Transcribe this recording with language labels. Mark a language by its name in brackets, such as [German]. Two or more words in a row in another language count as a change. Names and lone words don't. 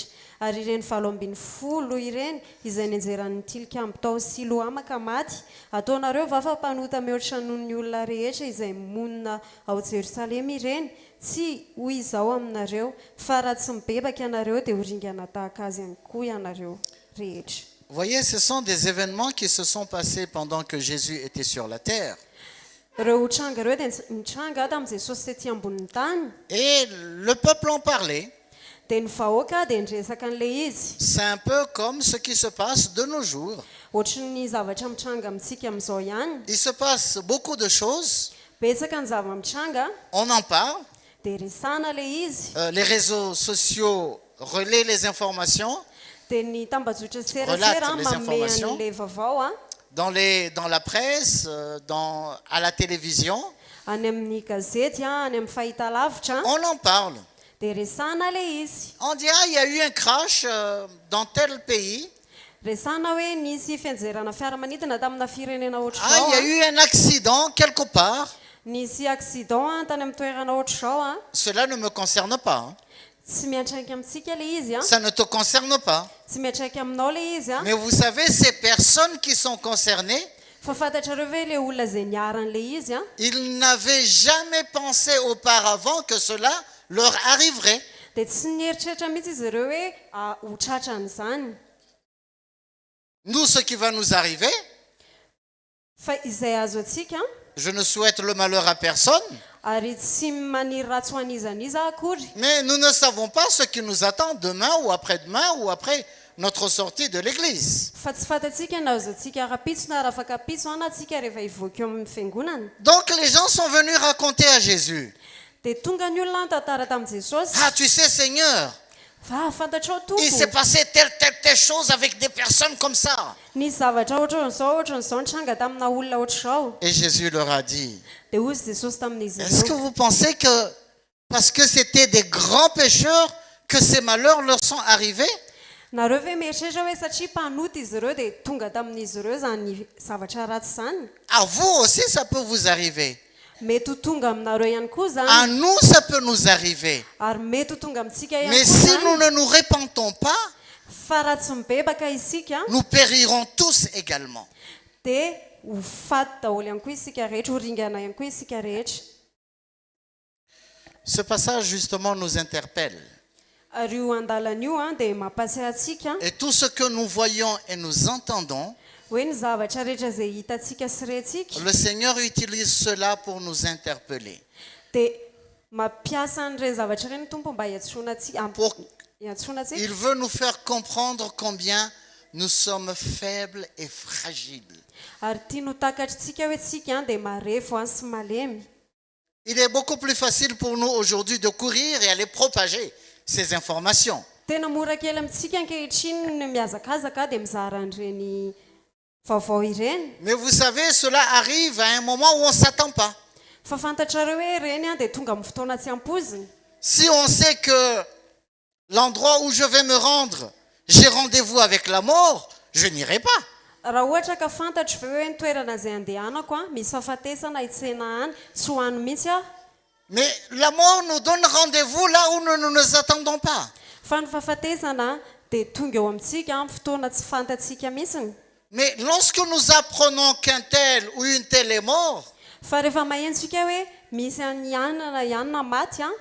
[Malagasy] Ary ireny 70 ireny izay nianjeran'ny tilikambo tao Siloama ka maty, ataonareo va fa mpanota mihoatra noho ny olona rehetra izay monina ao Jerusalema ireny. Tsy hoy izao aminareo fa raha tsy mibebaka ianareo dia horingana tahaka azy ihany koa ianareo rehetra. [French] Voyez, ce sont des événements qui se sont passés pendant que Jésus était sur la terre. [Malagasy] Ireo tranga ireo dia nitranga tamin'i Jesosy tetỳ ambonin'ny tany. [French] Et le peuple en parlait. [Malagasy] Dia ny vahoaka dia niresaka an'ilay izy. [French] C'est un peu comme ce qui se passe de nos jours. [Malagasy] Ohatran'ny zavatra mitranga amintsika amin'izao ihany. [French] Il se passe beaucoup de choses. [Malagasy] Betsaka ny zava-mitranga. [French] On en parle. [Malagasy] Dia resana ilay izy. [French] Les réseaux sociaux relaient les informations. [Malagasy] Dia ny tambazotra serasera manome an'ilay vavao [French] dans la presse, à la télévision. [Malagasy] Any amin'ny gazety, any amin'ny fahitalavitra. [French] On en parle. [Malagasy] Dia resana ilay izy. [French] On dit il y a eu un crash dans tel pays. [Malagasy] Resana hoe nisy fianjerana fiaramanidina tamina firenena [French] Il y [Malagasy] ohatr'izao. [French] a eu un accident quelque part. [Malagasy] Nisy accident tany amin'ny toerana ohatr'izao. [French] Cela ne me concerne pas. [Malagasy] Tsy miantraika amintsika ilay izy. [French] Ça ne te concerne pas. [Malagasy] Tsy miantraika aminao ilay izy. [French] Mais vous savez, ces personnes qui sont concernées, [Malagasy] Fa fantatrareo ve ilay olona izay niaran'ilay izy. [French] ils n'avaient jamais pensé auparavant que cela leur arriverait. [Malagasy] Dia tsy nieritreritra mihitsy izy ireo hoe ho tratran'izany. [French] Nous, ce qui va nous arriver, [Malagasy] Fa izay azo atsika, [French] je ne souhaite le malheur à personne, [Malagasy] ary tsy maniry ratsy ho an'izaniza akory. [French] mais nous ne savons pas ce qui nous attend demain ou après notre sortie de l'église. [Malagasy] Fa tsy fantatsika na azo atsika arapitso na arafaka apitso na atsika rehefa hivoaka eo amin'ny fiangonana. [French] Donc les gens sont venus raconter à Jésus. [Malagasy] Dia tonga ny olona nitantara tamin'i Jesosy. [French] Ah, tu sais, Seigneur, [Malagasy] Fa fantatrao [French] il s'est [Malagasy] tompo. [French] passé telle chose avec des personnes comme ça. [Malagasy] Nisy zavatra ohatran'izao nitranga tamina olona ohatr'izao. [French] Et Jésus leur a dit, [Malagasy] Dia hozy Jesosy tamin'izy [French] est-ce que [Malagasy] ireo. [French] vous pensez que parce que c'était des grands pécheurs que ces malheurs leur sont arrivés? [Malagasy] Nareo ve mieritreritra hoe satria mpanota izy ireo dia tonga tamin'izy ireo zany zavatra ratsy zany? [French] À vous aussi, ça peut vous arriver. [Malagasy] Mety ho tonga aminareo ihany koa zany. [French] À nous, ça peut nous arriver. [Malagasy] Ary mety ho tonga amintsika ihany [French] Mais [Malagasy] koa [French] si [Malagasy] zany. [French] nous ne nous repentons pas, [Malagasy] Fa raha tsy mibebaka isika [French] nous périrons tous également. [Malagasy] dia ho faty daholo ihany koa isika rehetra, ho ringana ihany koa isika rehetra. [French] Ce passage, justement, nous interpelle. [Malagasy] Ary io andalana io dia mampatsiahy atsika [French] Et tout ce que nous voyons et nous entendons, [Malagasy] hoe ny zavatra rehetra izay hitantsika sy rentsika [French] le Seigneur utilise cela pour nous interpeller. [Malagasy] dia mampiasa an'ireny zavatra ireny tompo mba hiantsoana [French] Pour- [Malagasy] antsika. [French] Il veut nous faire comprendre combien nous sommes faibles et fragiles. [Malagasy] Ary tiany ho takatritsika hoe tsika dia marefo sy malemy. [French] Il est beaucoup plus facile pour nous aujourd'hui de courir et aller propager ces informations. [Malagasy] Tena mora kely amintsika ankehitriny ny mihazakazaka dia mizara an'ireny vaovao ireny. [French] Mais vous savez, cela arrive à un moment où on ne s'attend pas. [Malagasy] Fa fantatrareo hoe ireny dia tonga amin'ny fotoana tsy ampoziny. [French] Si on sait que l'endroit où je vais me rendre, j'ai rendez-vous avec la mort, je n'irai pas. [Malagasy] Raha ohatra ka fantatro ve hoe ny toerana izay andehanako misy fahafatesana hitsena any, tsy ho any mihitsy aho. [French] Mais la mort nous donne rendez-vous là où nous ne nous attendons pas. [Malagasy] Fa ny fahafatesana dia tonga eo amintsika amin'ny fotoana tsy fantatsika mihitsiny. [French] Mais lorsque nous apprenons qu'un tel ou une telle est mort, [Malagasy] fa rehefa mahentsika hoe misy any anana ihany na maty a